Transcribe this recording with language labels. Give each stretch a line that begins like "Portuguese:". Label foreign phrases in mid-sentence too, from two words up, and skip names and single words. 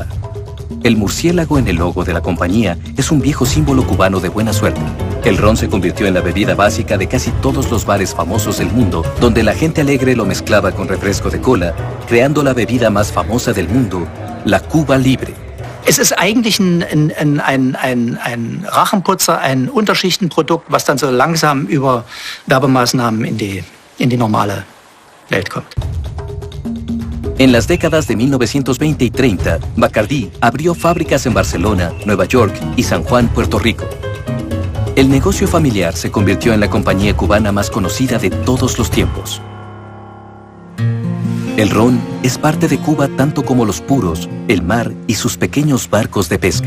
Spanish: El murciélago en el logo de la compañía es un viejo símbolo cubano de buena suerte. El ron se convirtió en la bebida básica de casi todos los bares famosos del mundo, donde la gente alegre lo mezclaba con refresco de cola, creando la bebida más famosa del mundo, la Cuba Libre.
German: Es ist eigentlich ein Rachenputzer, ein Unterschichtenprodukt, was dann so langsam über Werbemaßnahmen in die normale Welt kommt.
Spanish: En las décadas de 1920 y 30, Bacardí abrió fábricas en Barcelona, Nueva York y San Juan, Puerto Rico. El negocio familiar se convirtió en la compañía cubana más conocida de todos los tiempos. El ron es parte de Cuba tanto como los puros, el mar y sus pequeños barcos de pesca.